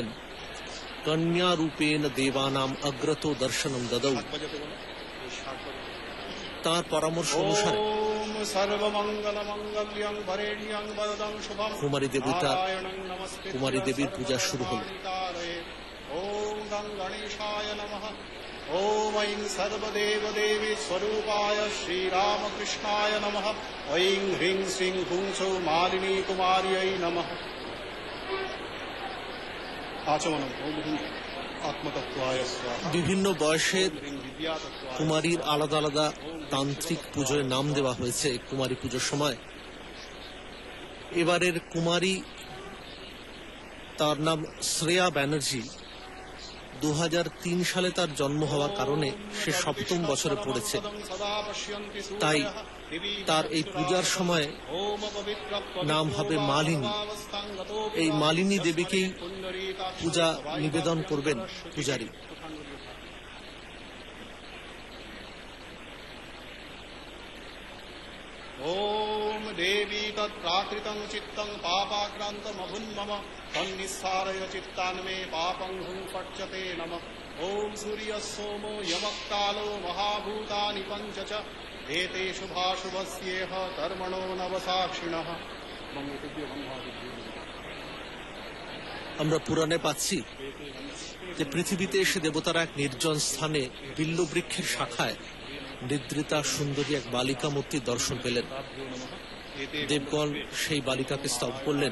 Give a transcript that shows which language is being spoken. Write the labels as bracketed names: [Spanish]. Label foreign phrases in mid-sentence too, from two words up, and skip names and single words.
[Sanskrit] কন্যা রূপেণ দেবানাম অগ্রত দর্শনম দদৌ। [Bangla] তাঁর পরামর্শ অনুসারে কুমারী দেবীর পূজা শুরু হল। [Sanskrit] ओम ऐं सर्वदेव देवी स्वरूपाय श्रीरामकृष्णाय नमः। ऐं ह्रीं श्रीं हुं सौः मालिनी कुमार्यै नमः। आचमनम् ओम आत्मतत्त्वाय स्वाहा। [Bangla] বিভিন্ন বয়সের কুমারীর আলাদা আলাদা তান্ত্রিক পুজোর নাম দেওয়া হয়েছে কুমারী পুজোর সময়। এবারের কুমারী, তার নাম শ্রেয়া ব্যানার্জি। 2003 সালে তার জন্ম হওয়ার কারণে সে 7ম বছরে পড়েছে। তাই তার এই পূজার সময় নাম হবে মালিনী। এই মালিনী দেবীকেই পূজা নিবেদন করবেন পূজারী। [Sanskrit] ओम देवी तत्प्राकृतं चित्तं पापाक्रान्तमभुन्मम तन्निस्सारय चित्तान्मे पापं हुं पच्यते नमः। ओम सूर्यः सोमो यमकालो महाभूतानि पञ्च च एते शुभाशुभस्येह कर्मणो नवसाक्षिणः। [Bangla] আমরা পুরাণে পাচ্ছি যে পৃথিবীতে এসে দেবতারা এক নির্জন স্থানে বিল্ল বৃক্ষের শাখায় নিদ্রিতা সুন্দরী এক বালিকা মূর্তির দর্শন পেলেন। দেবগণ সেই বালিকাকে স্তব করলেন।